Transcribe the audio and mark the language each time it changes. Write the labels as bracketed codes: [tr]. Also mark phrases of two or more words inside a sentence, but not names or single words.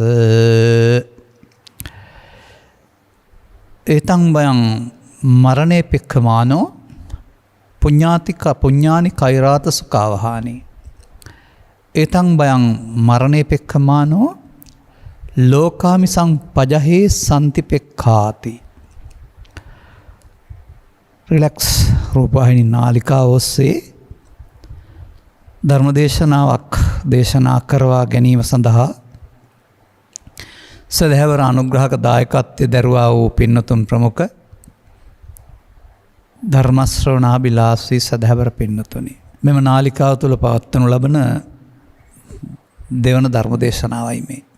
[pi] ඒතං බයං මරණේ පෙක්ඛමානෝ පුඤ්ඤානි කෛරාත සුඛාවහානි ඒතං බයං මරණේ පෙක්ඛමානෝ ලෝකාමිසං පජහේ සම්තිපෙක්ඛාති. [si] රිලැක්ස් රූපවාහිනී නාලිකාව ඔස්සේ ධර්මදේශනාවක් දේශනා කරවා ගැනීම සඳහා සදහැවර අනුග්‍රහක දායකත්වය දරුවා වූ පින්නතුන් ප්‍රමුඛ ධර්මශ්‍රවණාබිලාසී සදහැවර පින්නතුනි, මෙම නාලිකාව තුළ පවත්වනු ලබන දෙවන ධර්මදේශනාවයි මේ.